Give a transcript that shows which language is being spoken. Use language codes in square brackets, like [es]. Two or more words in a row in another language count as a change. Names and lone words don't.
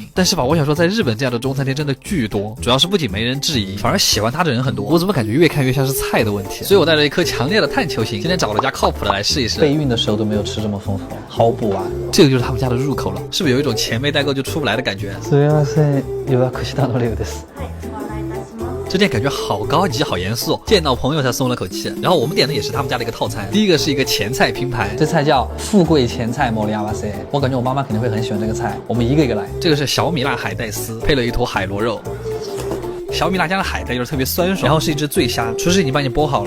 [zh] 但是吧，我想说，在日本这样的中餐厅真的巨多，主要是不仅没人质疑，反而喜欢它的人很多。我怎么感觉越看越像是菜的问题？所以我带着一颗强烈的探求心，今天找了家靠谱的来试一试。备孕的时候都没有吃这么丰富，毫不完。这个就是他们家的入口了，是不是有一种钱没带够就出不来的感觉？ [ja] すみません、予約したのレオです。 [zh] 这店感觉好高级好严肃，见到朋友才松了口气。然后我们点的也是他们家的一个套餐，第一个是一个前菜拼盘，这菜叫富贵前菜莫里亚瓦塞，我感觉我妈妈肯定会很喜欢这个菜，我们一个一个来。这个是小米辣海带丝，配了一坨海螺肉。小米辣酱的海带就是特别酸爽，然后是一只醉虾，厨师已经帮你剥好了。